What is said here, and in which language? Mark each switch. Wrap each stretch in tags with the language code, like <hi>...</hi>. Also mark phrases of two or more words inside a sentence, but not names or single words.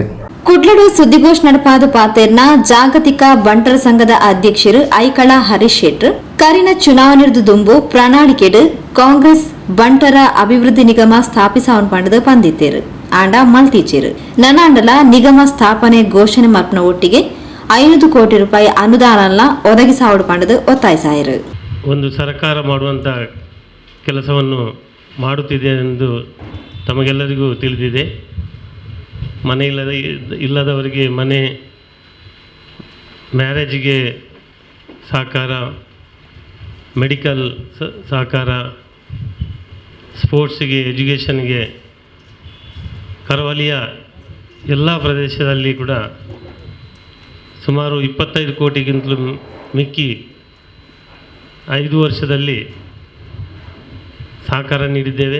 <tcy>ಕುಡ್ಲಡು ಸುದ್ದಿಗೋಷ್ಠಿ ನಡಪಾದ ಪಾತೇರ್ನ ಜಾಗತಿಕ ಬಂಟರ ಸಂಘದ ಅಧ್ಯಕ್ಷರು ಐಕಳ ಹರೀಶ್ ಶೆಟ್ರು ಕರಿನ ಚುನಾವಣೆದು ದುಂಬು ಪ್ರಣಾಳಿಕೆಡು ಕಾಂಗ್ರೆಸ್ ಬಂಟರ ಅಭಿವೃದ್ಧಿ ನಿಗಮ ಸ್ಥಾಪಿಸವನ್ ಪಂಡದು ಪಂದಿತ್ತೇರು ಆಂಡ ಮಲ್ತೀಚೇರು. ನನಾಂಡಲ ನಿಗಮ ಸ್ಥಾಪನೆ ಘೋಷಣೆ ಮಲ್ಪನ ಒಟ್ಟಿಗೆ 500 ಕೋಟಿ ರೂಪಾಯಿ ಅನುದಾನ ಒದಗಿಸಾವಡು ಪಂಡದು ಒತ್ತಾಯಿಸಾಯರು.</tcy> <kn>ಒಂದು ಸರ್ಕಾರ ಮಾಡುವಂಥ ಕೆಲಸವನ್ನು ಮಾಡುತ್ತಿದೆ ಎಂದು ತಮಗೆಲ್ಲರಿಗೂ ತಿಳಿದಿದೆ. ಮನೆ ಇಲ್ಲದವರಿಗೆ ಮನೆ, ಮ್ಯಾರೇಜಿಗೆ ಸಹಕಾರ, ಮೆಡಿಕಲ್ ಸಹಕಾರ, ಸ್ಪೋರ್ಟ್ಸಿಗೆ, ಎಜುಕೇಷನ್ಗೆ, ಕರಾವಳಿಯ ಎಲ್ಲ ಪ್ರದೇಶದಲ್ಲಿ ಕೂಡ ಸುಮಾರು 25 ಕೋಟಿಗಿಂತಲೂ ಮಿಕ್ಕಿ 5 ವರ್ಷದಲ್ಲಿ ಸಹಕಾರ ನೀಡಿದ್ದೇವೆ.</kn>